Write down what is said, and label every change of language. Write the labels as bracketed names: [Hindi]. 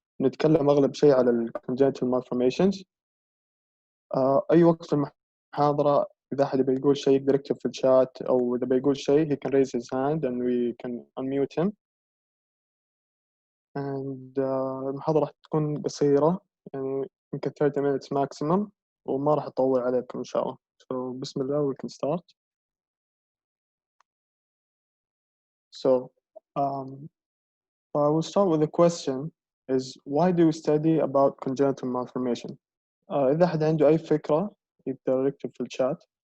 [Arabic] نتكلم أغلب شيء على ال [English] congenital malformations. [Arabic] أي وقت في المحاضرة إذا أحد بيقول شيء يقدر يكتب في الشات، أو إذا بيقول شيء [English] he can raise his hand and we can unmute him. And [Arabic] المحاضرة راح تكون قصيرة، يعني يمكن [English] 30 minutes maximum، [Arabic] وما راح أطول عليكم إن شاء الله. [English] So بسم الله we can start. So I will start with the question is why do we study about congenital malformation? [Arabic] إذا أحد عنده أي فكرة يقدر يكتب في الشات.